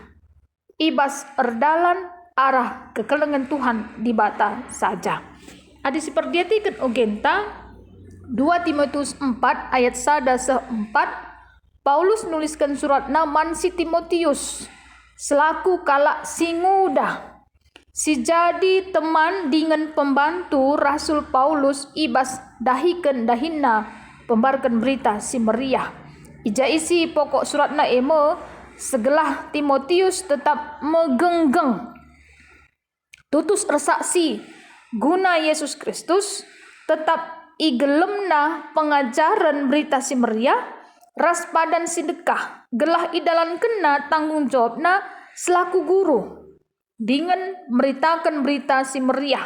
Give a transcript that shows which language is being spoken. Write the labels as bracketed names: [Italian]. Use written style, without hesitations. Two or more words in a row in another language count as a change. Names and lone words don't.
[Batak Karo] Ibas erdalan arah kekelengan Tuhan di bata saja. Adi siperdiatikan ogenta 2 Timotius 4 ayat 1-4, Paulus nuliskan surat naman si Timotius selaku kalak singuda si jadi teman dengan pembantu Rasul Paulus ibas dahikan dahinna pembarkan berita si meriah. Ija isi pokok suratna segelah Timotius tetap megenggeng tutus ersaksi guna Yesus Kristus, tetap igelemna pengajaran berita si meriah, ras padan sedekah, gelah idalan kena tanggung jawabna selaku guru dengan meritakan berita si meriah.